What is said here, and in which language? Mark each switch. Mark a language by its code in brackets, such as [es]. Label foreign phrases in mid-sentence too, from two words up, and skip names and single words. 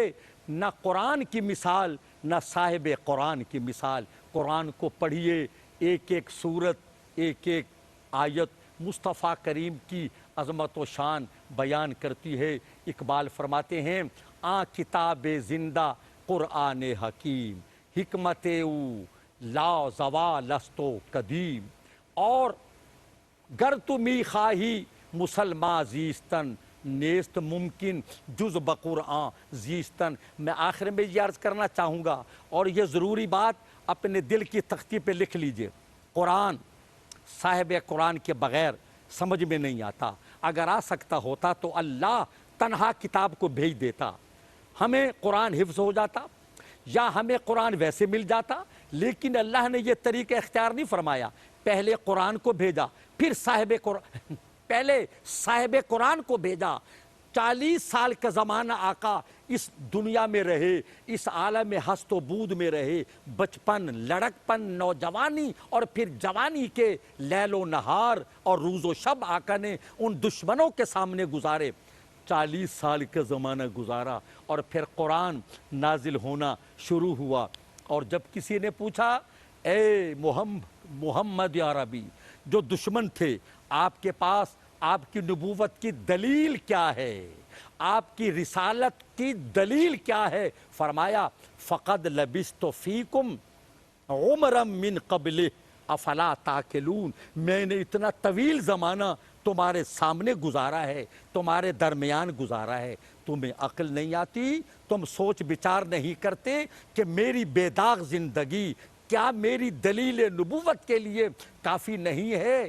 [ur] نہ قرآن کی مثال نہ صاحب قرآن کی مثال۔ قرآن کو پڑھیے، ایک ایک سورت، ایک ایک آیت مصطفیٰ کریم کی عظمت و شان بیان کرتی ہے۔ اقبال فرماتے ہیں، [fa] آن کتاب زندہ قرآن حکیم، حکمت او لا زوال است و قدیم، اور گر تو می خواہی مسلمان زیستن، نیست ممکن جز بقرآن زیستن۔ [ur] میں آخر میں یہ عرض کرنا چاہوں گا، اور یہ ضروری بات اپنے دل کی تختی پہ لکھ لیجئے، قرآن صاحب قرآن کے بغیر سمجھ میں نہیں آتا۔ اگر آ سکتا ہوتا تو اللہ تنہا کتاب کو بھیج دیتا، ہمیں قرآن حفظ ہو جاتا۔ یا ہمیں قرآن ویسے مل جاتا، لیکن اللہ نے یہ طریقہ اختیار نہیں فرمایا، پہلے قرآن کو بھیجا، پھر پہلے صاحب قرآن کو بھیجا۔ 40 سال کا زمانہ آقا اس دنیا میں رہے، اس عالم ہست و بود میں رہے، بچپن، لڑکپن، نوجوانی اور پھر جوانی کے لیل و نہار اور روز و شب آقا نے ان دشمنوں کے سامنے گزارے۔ 40 سال کا زمانہ گزارا اور پھر قرآن نازل ہونا شروع ہوا۔ اور جب کسی نے پوچھا اے محمد یا عربی، جو دشمن تھے، آپ کے پاس آپ کی نبوت کی دلیل کیا ہے، آپ کی رسالت کی دلیل کیا ہے؟ فرمایا [ar] فقد لبثت فیکم عمرا من قبلہ افلا تاکلون، [ur] میں نے اتنا طویل زمانہ تمہارے سامنے گزارا ہے، تمہارے درمیان گزارا ہے، تمہیں عقل نہیں آتی؟ تم سوچ بچار نہیں کرتے کہ میری بے داغ زندگی کیا میری دلیل نبوت کے لیے کافی نہیں ہے؟